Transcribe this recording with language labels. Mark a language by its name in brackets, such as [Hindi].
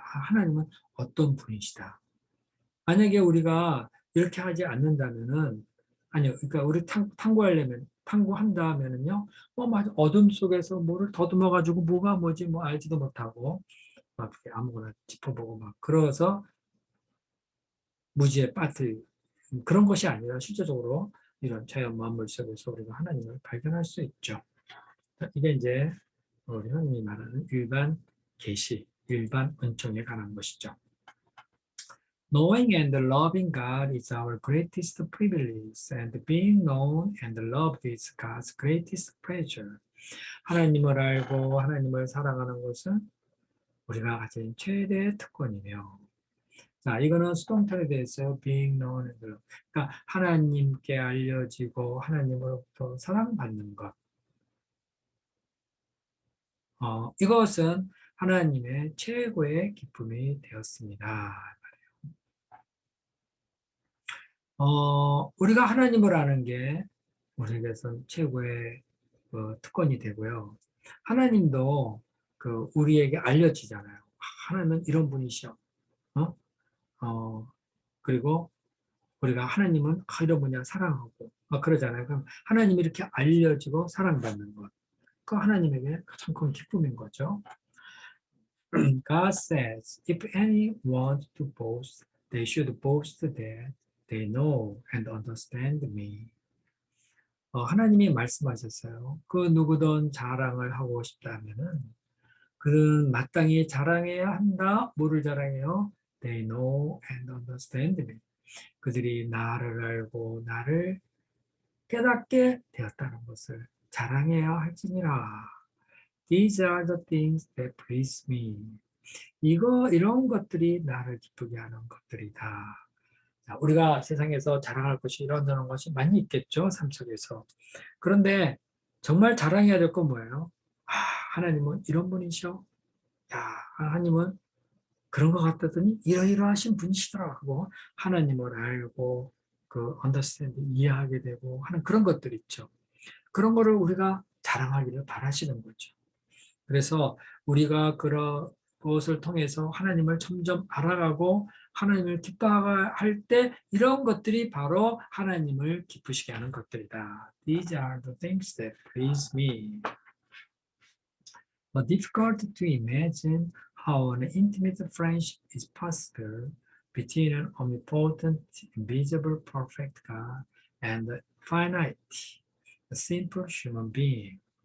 [Korean] 하나님은 어떤 분이시다. 만약에 우리가 이렇게 하지 않는다면은, 아니요, 그러니까 우리 탐구한다면은요, 맞아, 어둠 속에서 뭐를 더듬어가지고 뭐가 뭐지, 알지도 못하고, 막 아무거나 짚어보고 막, 그래서 무지에 빠뜨리고, 그런 것이 아니라 실제적으로 이런 자연 만물 속에서 우리가 하나님을 발견할 수 있죠. 이게 이제 우리 흔히 말하는 일반 계시, 일반 은총에 관한 것이죠. [English] Knowing and loving God is our greatest privilege, and being known and loved is God's greatest pleasure. [Korean] 하나님을 알고 하나님을 사랑하는 것은 우리가 가진 최대의 특권이며, 자, 이거는 수동태에 대해서 [English] being known and loved. [Korean] 그러니까 하나님께 알려지고 하나님으로부터 사랑받는 것. 이것은 하나님의 최고의 기쁨이 되었습니다. 우리가 하나님을 아는 게 우리에게선 최고의 특권이 되고요. 하나님도 우리에게 알려지잖아요. 하나님은 이런 분이시여. 어? 그리고 우리가 하나님은 이런 분야 사랑하고 그러잖아요. 그럼 하나님이 이렇게 알려지고 사랑받는 것. 그 하나님에게 가장 큰 기쁨인 거죠. [English] God says, if any want to boast, they should boast that they know and understand me. [Korean] 하나님이 말씀하셨어요. 그 누구든 자랑을 하고 싶다면은 그는 마땅히 자랑해야 한다. 뭐를 자랑해요? [English] They know and understand me. [Korean] 그들이 나를 알고 나를 깨닫게 되었다는 것을 자랑해야 할지니라. [English] These are the things that please me. [Korean] 이런 것들이 나를 기쁘게 하는 것들이다. 자, 우리가 세상에서 자랑할 것이 이런저런 것이 많이 있겠죠, 삶 속에서. 그런데 정말 자랑해야 될 건 뭐예요? 하나님은 이런 분이셔. 야, 하나님은 그런 것 같더니 이러이러하신 분이시더라 하고 하나님을 알고 그 understand 이해하게 되고 하는 그런 것들 있죠. 그런 거를 우리가 자랑하기를 바라시는 거죠. 그래서 우리가 그런 것을 통해서 하나님을 점점 알아가고 하나님을 기뻐할 때 이런 것들이 바로 하나님을 기쁘시게 하는 것들이다. [English] These are the things that please me. But difficult to imagine how an intimate friendship is possible between an omnipotent, invisible, perfect God and a finite, a simple human being.